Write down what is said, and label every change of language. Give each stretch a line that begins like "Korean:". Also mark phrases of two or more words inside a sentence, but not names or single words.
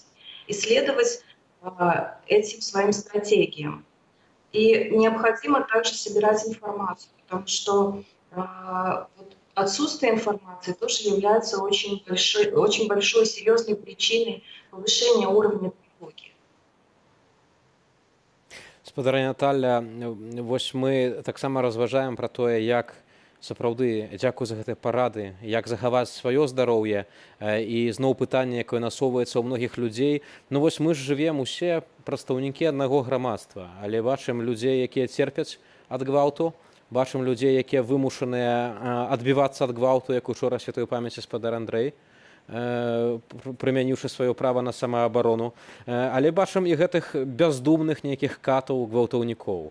Russian: И следовать этим своим стратегиям. И необходимо также собирать информацию, потому что вот отсутствие информации тоже является очень большой серьезной причиной повышения уровня тревоги.
Belarusian: Спадарня Наталля, вось мы таксама разважаем пра тое, як сапраўды, дзякую за гэтыя парады, як захаваць сваё здароўе, і зноў пытанне, якое насоўваецца ў многіх людзей. Ну вось мы ж жывем усе прадстаўнікі аднаго грамадства, але бачым людзей, якія церпяць ад гвалту, бачым людзей, якія вымушаныя адбівацца ад гвалту, як учора святой памяці спадар Андрэй, прымяніўшы сваё права на самаабарону, але бачым і гэтых бяздумных нейкіх катаў, гвалтаўнікоў.